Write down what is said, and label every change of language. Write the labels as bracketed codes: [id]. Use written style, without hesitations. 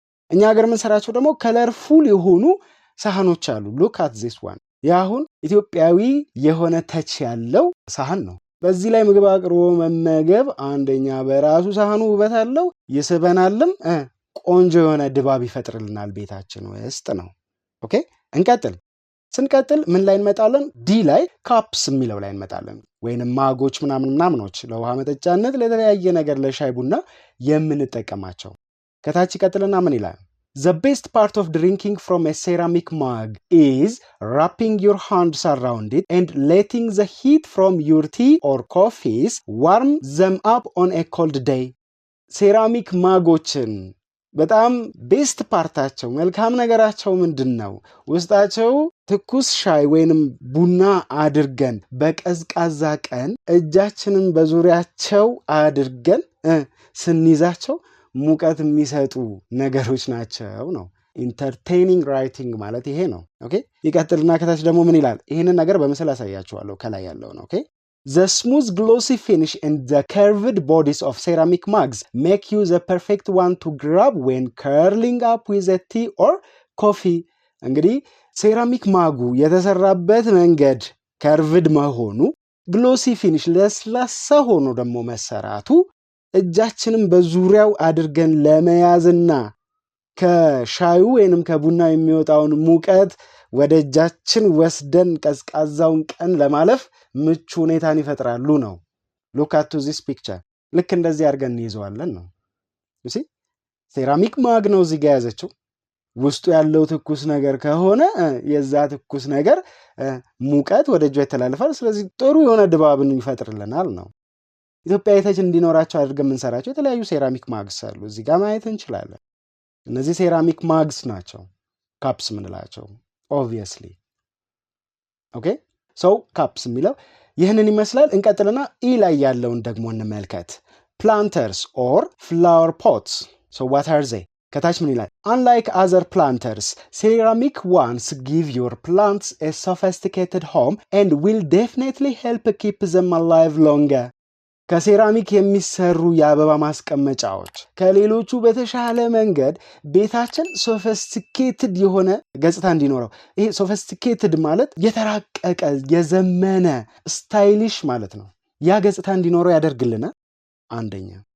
[am] እኛ ሀገር የምንሰራቸው ደግሞ ከለርፉል የሆኑ ሳህኖች አሉ። [en] look at this one [am] ያሁን ኢትዮጵያዊ የሆነ ተች ያለው ሳህን ነው። በዚህ ላይ ምግብ አቅርቦ መመገብ አንደኛ በራሱ ሳህኑ ውበት አለው ይስበናልም ቆንጆ የሆነ ድባብ ይፈጥርልናል ቤታችን ውስጥ ነው። ኦኬ እንቀጥል። ስንቀጥል ምን ላይ እንመጣለን? ዲ ላይ ካፕስ የሚለው ላይ እንመጣለን። ወይንም ማጎች ምናምኖች ለውሃ መጠጫነት ለተለያየ ነገር ለሻይ ቡና የምንጠቀማቸው። ከታች ይቀጥልና ምን ይላል? [en] The best part of drinking from a ceramic mug is wrapping your hands around it and letting the heat from your tea or coffees warm them up on a cold day. [am] ሴራሚክ ማጎችን በጣም ቤስት ፓርታቸው መልካም ነገራቸው ምንድነው? ውስጣቸው ትኩስ ሻይ ወይንም ቡና አድርገን በቀዝቃዛ ቀን እጃችንን በዙሪያቸው አድርገን ስንይዛቸው ሙቀት የሚሰጡ ነገሮች ናቸው ነው። ኢንተርቴይኒንግ ራይቲንግ ማለት ይሄ ነው። ኦኬ ይቀጥልና ከታች ደግሞ ምን ይላል? ይሄንን ነገር በምስል አሳያችኋለሁ ከላይ ያለው ነው። [en] ኦኬ The smooth glossy finish and the curved bodies of ceramic mugs make you the perfect one to grab when curling up with a tea or coffee. [am] እንግዲህ ሴራሚክ ማጉ የተሰራበት መንገድ ከርቭድ መሆኑ ግሎሲ ፊኒሽ ለስላሳ ሆኖ ደግሞ መሰራቱ እጃችንን በዙሪያው አድርገን ለመያዝና ከሻዩ ወይንም ከቡና የሚወጣውን ሙቀት ወደ እጃችን ወስደን ቀዝቃዛውን ቀን ለማለፍ ምቹ ሁኔታን ይፈጥራሉ ነው። [en] look at this picture [am] ልክ እንደዚህ አድርገን እንይዘዋለን ነው። [en] you see [am] ሴራሚክ ማግ ነው እዚህ ጋር ያዘችው። ውስጡ ያለው ትኩስ ነገር ከሆነ የዛ ትኩስ ነገር ሙቀት ወደ እጇ ይተላለፋል። ስለዚህ ጥሩ የሆነ ድባብን ይፈጥርልናል ነው። ኢትዮጵያ የተች እንዲኖራቸው አድርገን የምንሰራቸው የተለያዩ ሴራሚክ ማግስ አሉ። እዚህ ጋር ማየት እንችላለን። እነዚህ ሴራሚክ ማግስ ናቸው ካፕስ ምንላቸው obviously ኦኬ ሶ ካፕስ የሚለው ይህንን ይመስላል። እንቀጥልና ኢ ላይ ያለውን ደግሞ እንመልከት። [en] planters or flower pots. so what are they? [am] ከታች ምን ይላል? [en] unlike other planters, ceramic ones give your plants a sophisticated home and will definitely help keep them alive longer. [am] ከሴራሚክ የሚሰሩ የአበባ ማስቀመጫዎች ከሌሎቹ በተሻለ መንገድ ቤታችን ሶፊስቲኬትድ የሆነ ገጽታ እንዲኖረው። ይሄ ሶፊስቲኬትድ ማለት የተራቀቀ የዘመነ ስታይሊሽ ማለት ነው። ያ ገጽታ እንዲኖረው ያደርግልናል አንደኛ።